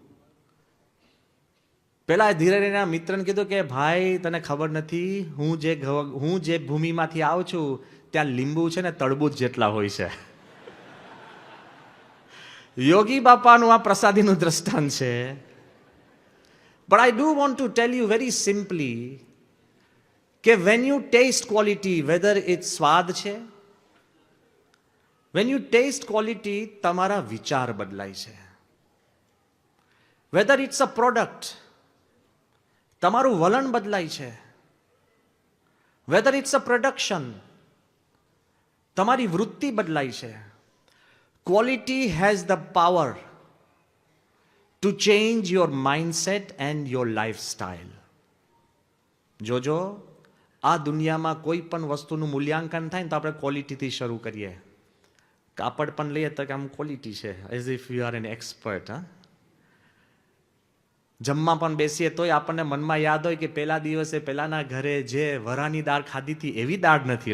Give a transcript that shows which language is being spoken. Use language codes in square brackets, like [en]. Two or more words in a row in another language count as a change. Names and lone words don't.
[gu] પેલા ધીરે ધીરે મિત્રને કીધું કે ભાઈ તને ખબર નથી, હું જે ભૂમિમાંથી આવું છું ત્યાં લીંબુ છે ને તરબૂચ જેટલા હોય છે. યોગી બાપાનું આ પ્રસાદીનું દ્રષ્ટાંત છે. [en] But I do want to tell you very simply કે when you taste quality, whether it's [gu] સ્વાદ છે, [en] when you taste quality [gu] તમારા વિચાર બદલાય છે. [en] whether it's a product, [gu] તમારું વલણ બદલાય છે. [en] whether it's a production, [gu] તમારી વૃત્તિ બદલાય છે. [en] Quality has the power to change your mindset and your lifestyle. [gu] જોજો, આ દુનિયામાં કોઈ પણ વસ્તુનું મૂલ્યાંકન થાય ને તો આપણે ક્વોલિટીથી શરૂ કરીએ. કાપડ પણ લઈએ તો કે આમ ક્વોલિટી છે, [en] as if you are an expert. [gu] જમવા પણ બેસીએ તોય આપણને મનમાં યાદ હોય કે પહેલા દિવસે પહેલાના ઘરે જે વરાની દાળ ખાધી હતી એવી દાળ નથી.